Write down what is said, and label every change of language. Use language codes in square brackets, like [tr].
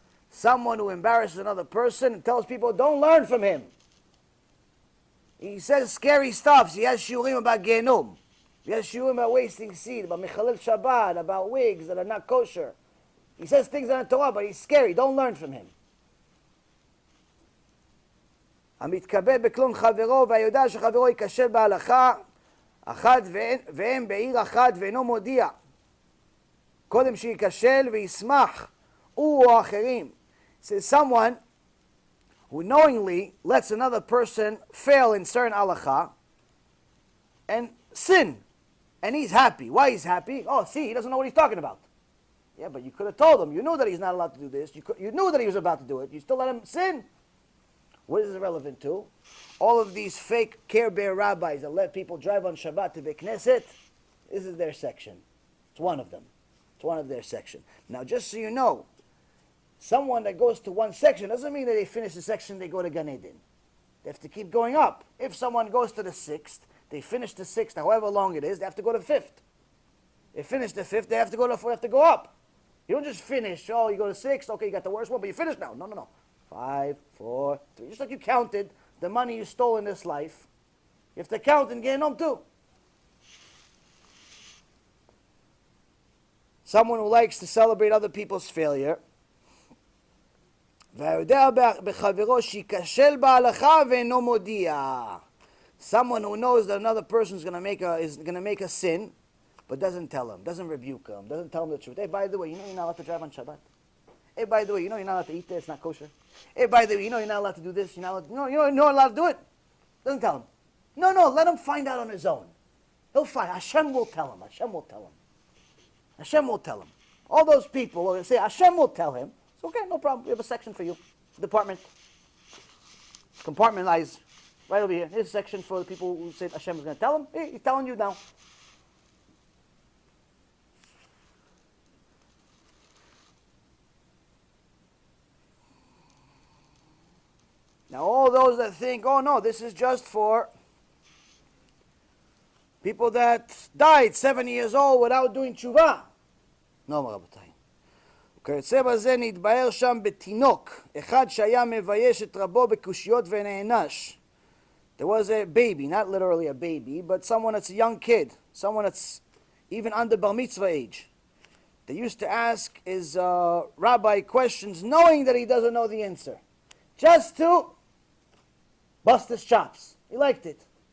[en] Someone who embarrasses another person and tells people, don't learn from him. He says scary stuff. He has shiurim about Gehinnom. He has shiurim about wasting seed, about Mechalel Shabbat, about wigs that are not kosher. He says things in the Torah, but he's scary. Don't learn from him. [he] המתכבד בכלום חברו והיודע שחברו ייכשל בהלכה אחת והם בעיר אחת ואינו מודיע. קודם שייכשל וישמח הוא או אחרים. [en] Says someone who knowingly lets another person fail in certain halakha and sin, and he's happy. Why he's happy? Oh, see, he doesn't know what he's talking about. Yeah, but you could have told him. You knew that he's not allowed to do this. You knew that he was about to do it. You still let him sin. What is it relevant to? All of these fake Care Bear rabbis that let people drive on Shabbat to Beit Knesset, this is their section. It's one of them. It's one of their section. Now, just so you know, someone that goes to one section doesn't mean that they finish the section, they go to Gan Eden. They have to keep going up. If someone goes to the 6th, they finish the 6th, however long it is, they have to go to 5th. They finish the 5th, they have to go up. You don't just finish, oh, you go to 6th, okay, you got the worst one, but you finish now. No. 5, 4, 3. Just like you counted the money you stole in this life, you have to count in Gehinnom too. Someone who likes to celebrate other people's failure. [he] והיודע בחברו שייכשל בהלכה ואינו מודיע. [en] Someone who knows that another person is going to make a sin, but doesn't tell him, doesn't rebuke him, doesn't tell him the truth. Hey, by the way, you know you're not allowed to drive on Shabbat. Hey, by the way, you know you're not allowed to eat there, it's not kosher. Hey, by the way, you know you're not allowed to do this, you're not allowed, you're not allowed to do it. Doesn't tell him. No, let him find out on his own. He'll find. Hashem will tell him. Hashem will tell him. Hashem will tell him. All those people will say, Hashem will tell him. It's okay, no problem. We have a section for you. Department. Compartmentalize. Right over here. Here's a section for the people who said Hashem is going to tell him. Hey, he's telling you now. Now, all those that think, oh no, this is just for people that died 7 years old without doing tshuva. No, רבותיי. [he] וכיוצא בזה נתבהר שם בתינוק, אחד שהיה מבייש את רבו בקושיות ונענש. [en] There was a baby, not literally a baby, but someone that's a young kid, someone that's even under bar mitzvah age. They used to ask his rabbi questions knowing that he doesn't know the answer. Just to bust his chops. He liked it.